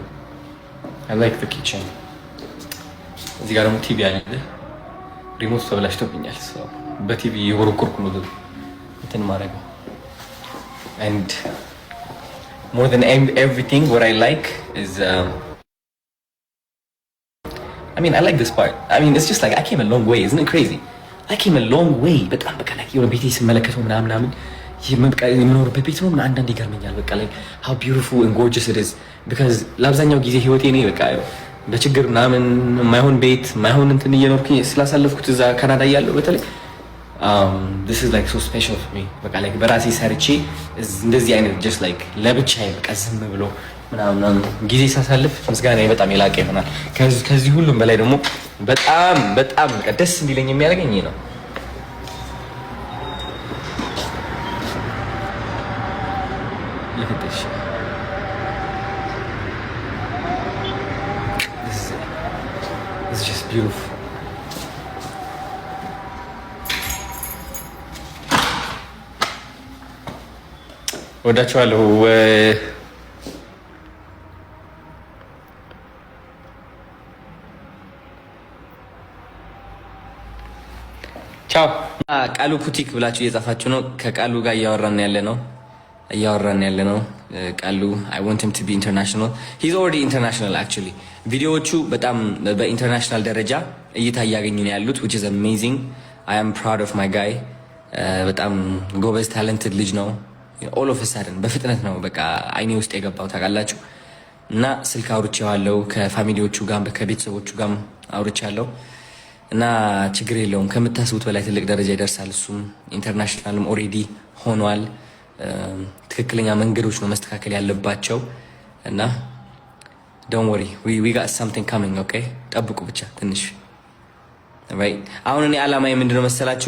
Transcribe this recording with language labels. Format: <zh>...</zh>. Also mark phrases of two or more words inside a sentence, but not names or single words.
<en>I like the kitchen.</en> <am>እዚህ ጋር ደግሞ ቲቪ አለ። ሪሞት ተበላሽቶብኛል። በቲቪ የወረወርኩ ነው እንትን ማድረገው</am> <en>and more than everything what I like is I mean I like this part. I mean it's just like I came a long way. Isn't it crazy? I came a long way.</en> <am>በጣም በቃ like የሆነ ቤቴ ስመለከተው ምናምን የምኖርበት ቤት ነው አንዳንዴ ይገርመኛል። በቃ</am> <en>like how beautiful and gorgeous it is because</en> <am>ለአብዛኛው ጊዜ ህይወቴ ነው በቃ በችግር ምናምን ማይሆን ቤት ማይሆን እንትን እየኖርኩኝ ስላሳለፍኩት እዛ ካናዳ ያለው በተለይ</am> <en>this is like so special for me።</en> <am>በቃ like በራሴ ሰርቼ እንደዚህ አይነት</am> <en>just like</en> <am>ለብቻዬ በቃ ዝም ብሎ ምናምን ጊዜ ሳሳልፍ ምስጋና በጣም የላቀ ይሆናል። ከዚህ ሁሉም በላይ ደግሞ በጣም በቃ ደስ እንዲለኝ የሚያደርገኝ ነው። ለፍተሽ</am> <en>this is just beautiful.</en> <am>ወዳችኋለሁ። ቻው። ቃሉ ፑቲክ ብላችሁ እየጻፋችሁ ነው። ከቃሉ ጋር እያወራን ያለ ነው። ቃሉ</am> <en>I want him to be international. He's already international actually.</en> <am>ቪዲዮዎቹ በጣም በኢንተርናሽናል ደረጃ እይታ እያገኙ ነው ያሉት</am> <en>which is amazing. I am proud of my guy.</en> <am>በጣም ጎበዝ ታለንትድ ልጅ ነው።</am> <en>all of a sudden</en> <am>በፍጥነት ነው በቃ አይኔ ውስጥ የገባው ታውቃላችሁ። እና ስልክ አውርቼዋለሁ ከፋሚሊዎቹ ጋር ከቤተሰቦቹ ጋር አውርቻለሁ። እና ችግር የለውም ከምታስቡት በላይ ትልቅ ደረጃ ይደርሳል። እሱም</am> <en>international already</en> <am>ሆኗል። ትክክለኛ መንገዶች ነው መስተካከል ያለባቸው እና</am> <en>don't worry we got something coming okay።</en> <am>ጠብቁ ብቻ ትንሽ ራይት። አሁን እኔ አላማዬ ምንድነው መሰላችሁ?</am>